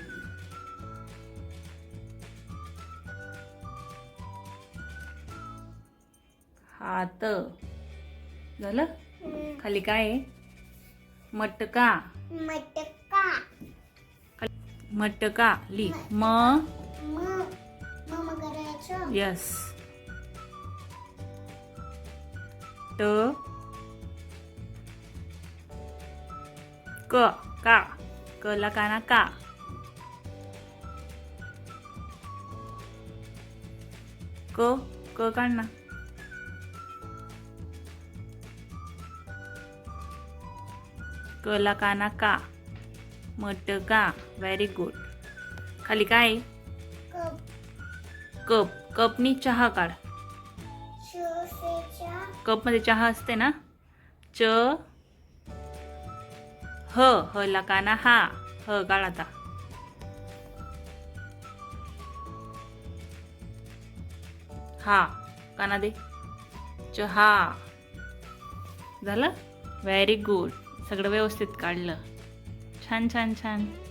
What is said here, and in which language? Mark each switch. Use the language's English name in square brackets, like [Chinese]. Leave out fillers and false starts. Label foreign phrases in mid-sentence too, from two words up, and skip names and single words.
[Marathi] हात झालं. खाली काय आहे? मटका. मटका. मटका ली म करायचं. यस. ट क का. क ला काना का. क क काढ ना. क ला काना का. मटका. [English] very good. [Marathi] खाली काय? कप. कप. कपनी चहा काढ. कप मध्ये चहा असते ना. च ह ला काना हा. ह काढ आता. हा काना दे. चहा. झालं. [English] very good. [Marathi] सगळं व्यवस्थित काढलं. छान छान छान.